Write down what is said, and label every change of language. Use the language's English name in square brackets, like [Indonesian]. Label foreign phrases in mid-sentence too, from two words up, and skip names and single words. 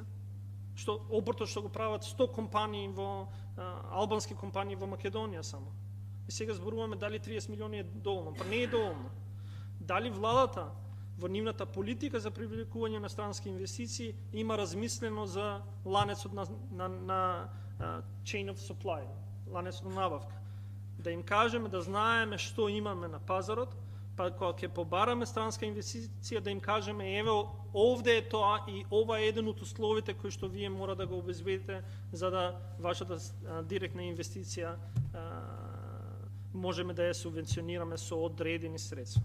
[Macedonian] Што обртот што го прават 100 компании албански компании во Македонија само. И сега зборуваме дали 30 милиони е доволно, па не е доволно. Дали владата во нивната политика за привлекување на странски инвестиции има размислено за ланецот на [English] chain of supply, [Macedonian] ланецот на набавка. Да им кажеме, да знаеме што имаме на пазарот, па кога ќе побараме странска инвестиција, да им кажеме, еве, овде е тоа и ова е еден од условите кои што вие мора да го обезбедите за да вашата директна инвестиција можеме да ја субвенционираме со одредени средства.